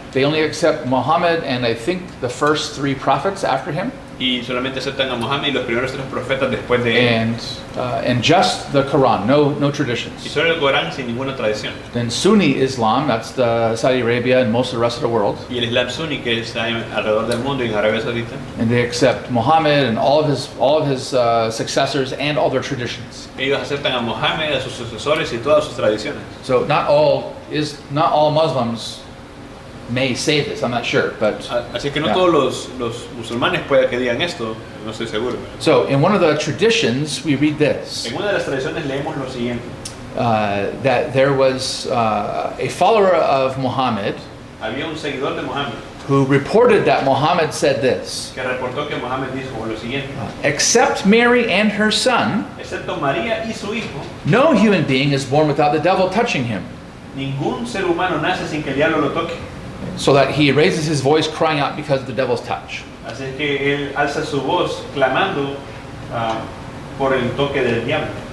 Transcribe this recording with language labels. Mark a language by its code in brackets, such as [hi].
[en] they only accept Muhammad and I think the first three prophets after him. [es] y solamente aceptan a Mohammed y los primeros 3 profetas después de él. [en] And just the Quran, no [es] Y [en] traditions. [es] solo el Corán sin ninguna tradición. [en] Then Sunni Islam, that's the Saudi Arabia and most of the rest of the world, [es] Y el Islam Sunni que está alrededor del mundo y en Arabia Saudita. [en] and they accept Muhammad and all of his successors and all their traditions. [es] Ellos aceptan a Mohammed, a sus sucesores y todas sus tradiciones. [en] So not all Muslims may say this. I'm not sure, but [es] Así que no [en] Yeah. [es] todos los musulmanes pueda que digan esto, no estoy seguro. [en] so in one of the traditions we read this. [es] En una de las tradiciones leemos lo siguiente. [en] That there was a follower of Muhammad [es] Había un seguidor de Mohammed [en] who reported that Muhammad said this, [es] que reportó que Mohammed dijo lo siguiente. [en] except Mary and her son, [es] Excepto María y su hijo, [en] no human being is born without the devil touching him. [es] ningún ser humano nace sin que el diablo lo toque. [en] So that he raises his voice crying out because of the devil's touch. [es] Así es que él alza su voz clamando por el toque del diablo.